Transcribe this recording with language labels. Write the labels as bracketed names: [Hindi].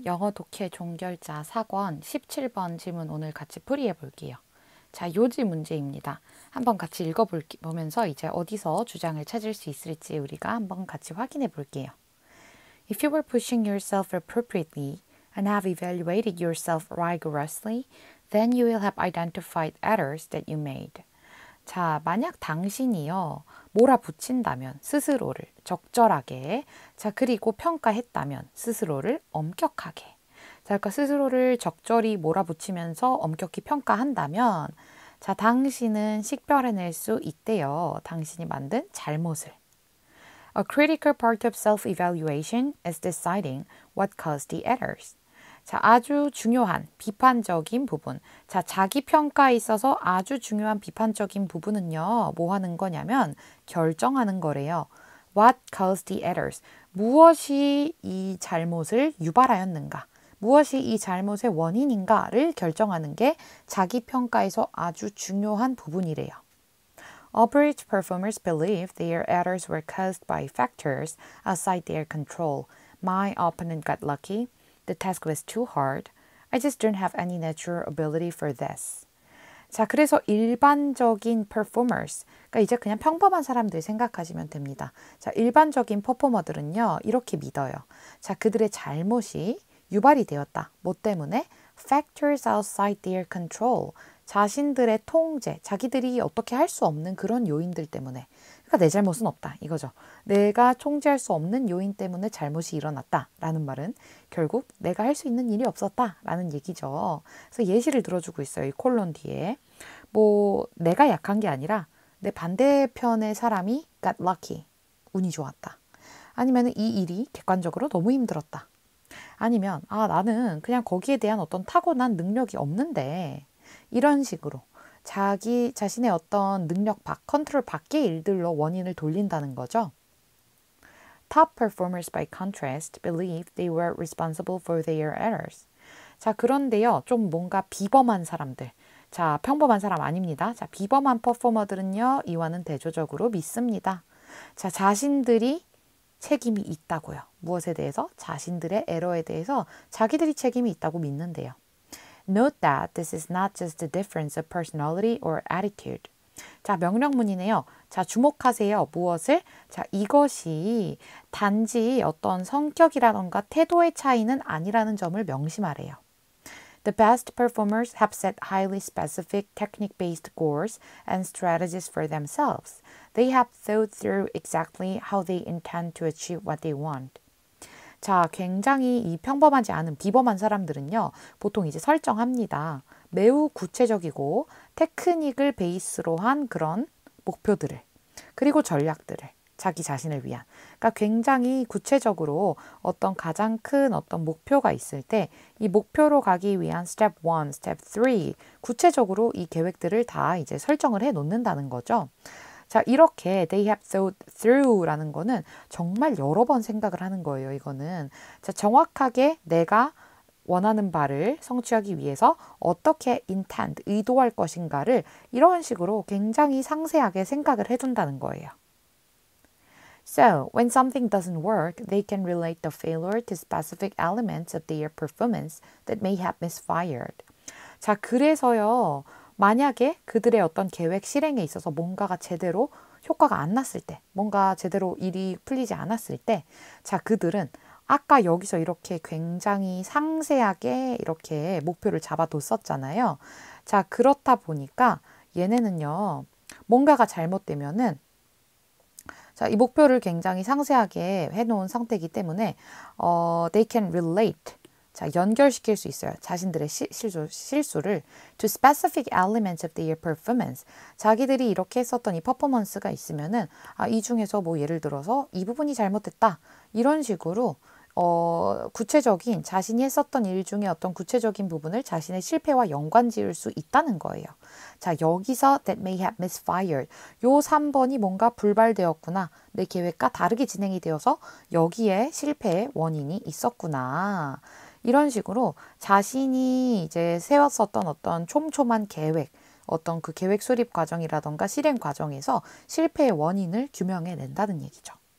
[Korean] 영어 독해 종결자 4권 17번 질문 오늘 같이 풀이해 볼게요. 자, 요지 문제입니다. 한번 같이 읽어보면서 이제 어디서 주장을 찾을 수 있을지 우리가 한번 같이 확인해 볼게요. [English] If you were pushing yourself appropriately and have evaluated yourself rigorously, then you will have identified errors that you made. [Korean] 자, 만약 당신이요, 몰아붙인다면 스스로를 적절하게, 자, 그리고 평가했다면 스스로를 엄격하게. 자, 그러니까 스스로를 적절히 몰아붙이면서 엄격히 평가한다면, 자, 당신은 식별해낼 수 있대요. 당신이 만든 잘못을. [English] A critical part of self-evaluation is deciding what caused the errors. [Korean] 자, 아주 중요한 비판적인 부분. 자, 자기 평가에 있어서 아주 중요한 비판적인 부분은요, 뭐 하는 거냐면 결정하는 거래요. [English] What caused the errors? [Korean] 무엇이 이 잘못을 유발하였는가? 무엇이 이 잘못의 원인인가를 결정하는 게 자기 평가에서 아주 중요한 부분이래요. [English] Average performers believe their errors were caused by factors outside their control. My opponent got lucky. The task was too hard. I just don't have any natural ability for this. [Korean] 자, 그래서 일반적인 performers, 그러니까 이제 그냥 평범한 사람들 생각하시면 됩니다. 자, 일반적인 퍼포머들은요, 이렇게 믿어요. 자, 그들의 잘못이 유발이 되었다. 뭐 때문에? [English] Factors outside their control. [Korean] 자신들의 통제, 자기들이 어떻게 할 수 없는 그런 요인들 때문에. 그러니까 내 잘못은 없다 이거죠. 내가 통제할 수 없는 요인 때문에 잘못이 일어났다라는 말은 결국 내가 할 수 있는 일이 없었다라는 얘기죠. 그래서 예시를 들어주고 있어요. 이 콜론 뒤에. 뭐 내가 약한 게 아니라 내 반대편의 사람이 [English] got lucky. [Korean] 운이 좋았다. 아니면 이 일이 객관적으로 너무 힘들었다. 아니면 나는 그냥 거기에 대한 어떤 타고난 능력이 없는데 이런 식으로 자기 자신의 어떤 능력 컨트롤 밖의 일들로 원인을 돌린다는 거죠. [English] Top performers by contrast believe they were responsible for their errors. [Korean] 자, 그런데요, 좀 뭔가 비범한 사람들. 자, 평범한 사람 아닙니다. 자, 비범한 퍼포머들은요, 이와는 대조적으로 믿습니다. 자, 자신들이 책임이 있다고요. 무엇에 대해서? 자신들의 에러에 대해서 자기들이 책임이 있다고 믿는데요. [English] Note that this is not just a difference of personality or attitude. [Korean] 자, 명령문이네요. 자, 주목하세요. 무엇을? 자, 이것이 단지 어떤 성격이라던가 태도의 차이는 아니라는 점을 명심하래요. [English] The best performers have set highly specific technique-based goals and strategies for themselves. They have thought through exactly how they intend to achieve what they want. [Korean] 자, 굉장히 이 평범하지 않은 비범한 사람들은요, 보통 이제 설정합니다. 매우 구체적이고 테크닉을 베이스로 한 그런 목표들을, 그리고 전략들을 자기 자신을 위한. 그러니까 굉장히 구체적으로 어떤 가장 큰 어떤 목표가 있을 때 이 목표로 가기 위한 스텝 1, 스텝 3 구체적으로 이 계획들을 다 이제 설정을 해 놓는다는 거죠. 자, 이렇게 [English] they have thought through [Korean] 라는 거는 정말 여러 번 생각을 하는 거예요. 이거는 자, 정확하게 내가 원하는 바를 성취하기 위해서 어떻게 intend, 의도할 것인가를 이런 식으로 굉장히 상세하게 생각을 해둔다는 거예요. So, when something doesn't work, they can relate the failure to specific elements of their performance that may have misfired. 자, 그래서요, 만약에 그들의 어떤 계획 실행에 있어서 뭔가가 제대로 효과가 안 났을 때, 뭔가 제대로 일이 풀리지 않았을 때, 자, 그들은 아까 여기서 이렇게 굉장히 상세하게 이렇게 목표를 잡아뒀었잖아요. 자, 그렇다 보니까 얘네는요, 뭔가가 잘못되면은 자, 이 목표를 굉장히 상세하게 해놓은 상태이기 때문에 [English] they can relate. [Korean] 자, 연결시킬 수 있어요. 자신들의 실수를 [English] to specific elements of their performance. [Korean] 자기들이 이렇게 했었던 이 퍼포먼스가 있으면은 이 중에서 뭐 예를 들어서 이 부분이 잘못됐다. 이런 식으로 구체적인 자신이 했었던 일 중에 어떤 구체적인 부분을 자신의 실패와 연관 지을 수 있다는 거예요. 자, 여기서 [English] that may have misfired. [Korean] 요 3번이 뭔가 불발되었구나. 내 계획과 다르게 진행이 되어서 여기에 실패의 원인이 있었구나. 이런 식으로 자신이 이제 세웠었던 어떤 촘촘한 계획, 어떤 그 계획 수립 과정이라던가 실행 과정에서 실패의 원인을 규명해 낸다는 얘기죠.